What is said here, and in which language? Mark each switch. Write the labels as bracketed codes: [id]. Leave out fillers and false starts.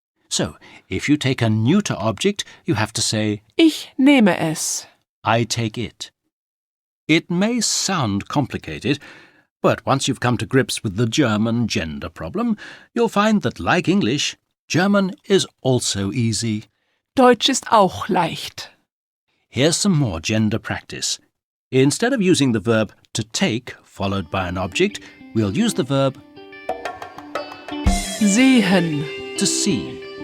[en] So, if you take a neuter object, you have to say, [de] Ich nehme es. [en] I take it. It may sound complicated, but once you've come to grips with the German gender problem, you'll find that, like English, German is also easy. [de] Deutsch ist auch leicht. [en] Here's some more gender practice. Instead of using the verb to take followed by an object, we'll use the verb [de] Sehen. [en] to see.